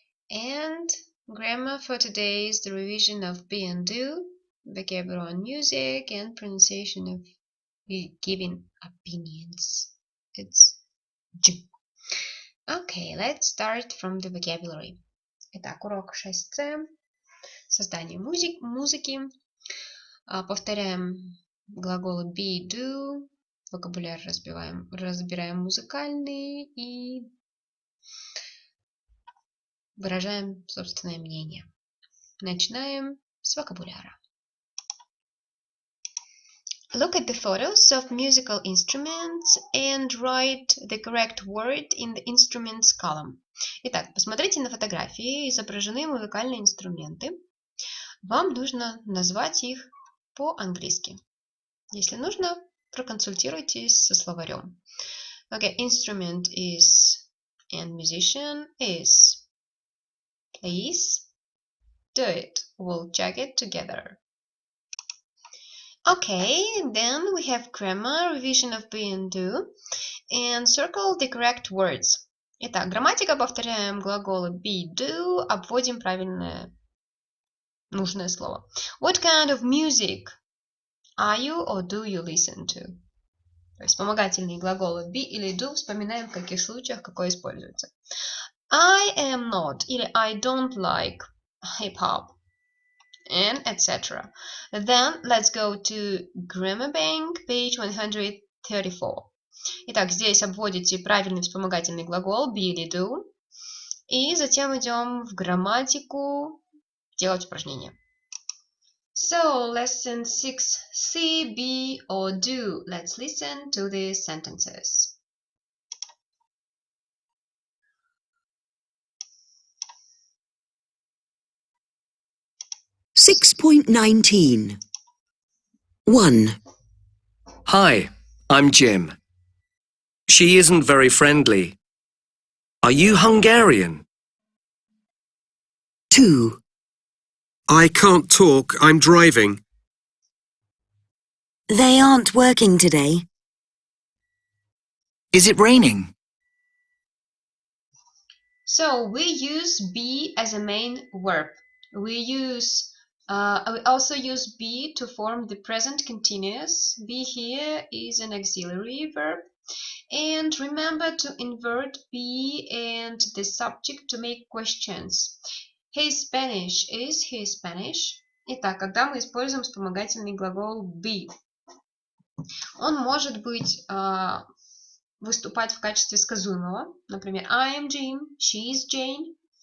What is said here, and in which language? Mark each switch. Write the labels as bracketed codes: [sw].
[en] And grammar for today is the revision of be and do, vocabulary on music, and pronunciation of giving opinions. It's J. Okay, let's start from the vocabulary. [ru] Итак, урок 6C. Создание музыки. Повторяем глаголы be, do. Вокабуляр разбираем музыкальный и выражаем собственное мнение. Начинаем с вокабуляра. [en] Look at the photos of musical instruments and write the correct word in the instruments column. [ru] Итак, посмотрите на фотографии, изображены музыкальные инструменты. Вам нужно назвать их по-английски. Если нужно, проконсультируйтесь со словарем. [en] Okay, instrument is and musician is. Please do it. We'll check it together. Okay, then we have grammar, revision of be and do, and circle the correct words. [ru] Итак, грамматика, повторяем глаголы be, do, обводим правильное, нужное слово. [en] What kind of music are you or do you listen to? [ru] То есть вспомогательные глаголы be или do вспоминаем, в каких случаях какое используется. [en] I am not или I don't like hip-hop. And etc. Then let's go to Grammar Bank, page 134. [ru] Итак, здесь обводите правильный вспомогательный глагол be или do. И затем идем в грамматику делать упражнения. [en] So, lesson 6C, be or do. Let's listen to the sentences. Six point 19. 1. Hi, I'm Jim. She isn't very friendly. Are you Hungarian? 2. I can't talk, I'm driving. They aren't working today. Is it raining? So we use be as a main verb. We also use be to form the present continuous. Be here is an auxiliary verb. And remember to invert be and the subject to make questions. He's Spanish. Is he Spanish? [ru] Итак, когда мы используем вспомогательный глагол be, он может быть выступать в качестве сказуемого. [en] Например, I am Jim, she is Jane.